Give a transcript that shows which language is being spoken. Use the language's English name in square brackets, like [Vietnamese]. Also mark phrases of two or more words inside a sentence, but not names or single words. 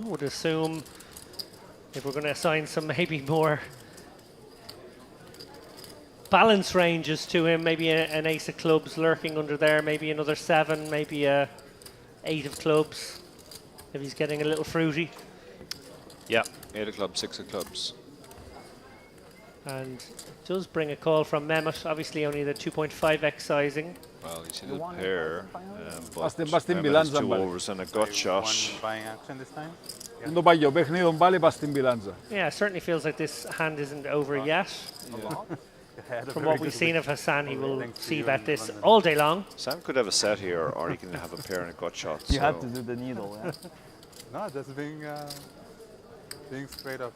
[English] Would assume if we're going to assign some maybe more balance ranges to him, maybe an ace of clubs lurking under there, maybe another 7, maybe a 8 of clubs if he's getting a little fruity. Yeah. 8 of clubs, 6 of clubs. And it does bring a call from Mehmet, obviously only the 2.5x sizing. Well, he's hit a pair, but [Greek] Πας στην [English] Mehmet has [Greek] μπιλάντζα, [English] 2 [Greek] μπάλε. [English] overs and a gut shot. One buying action this time. [Greek] Δεν το πάει ο παιχνίδι, πάλι πας στην μπιλάντζα. [English] Yeah, certainly feels like this hand isn't over yet. From what we've seen of Hassan, he will see bet this all day long. Sam could have a set here, or he can have a pair and a gut shot. You so have to do the needle, yeah. No, just being straight up.